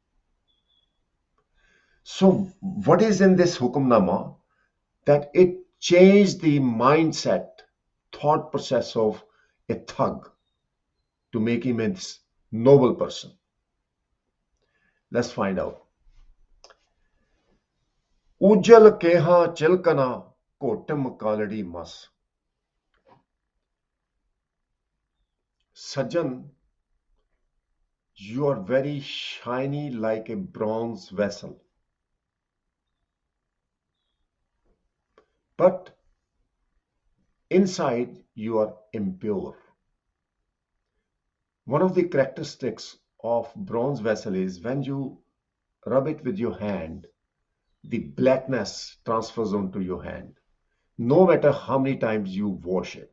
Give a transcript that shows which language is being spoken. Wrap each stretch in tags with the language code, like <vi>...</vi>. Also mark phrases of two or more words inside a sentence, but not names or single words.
<en>So, what is in this Hukamnama? That it changed the mindset, thought process of a thug to make him a noble person. Let's find out.</en> <pa>ਉਜਲੁ ਕੈਹਾ ਚਿਲਕਣਾ ਘੋਟਿਮ ਕਾਲੜੀ ਮਸੁ.</pa> <en>Sajjan, you are very shiny like a bronze vessel. But inside you are impure. One of the characteristics of bronze vessel is when you rub it with your hand, the blackness transfers onto your hand, no matter how many times you wash it.</en>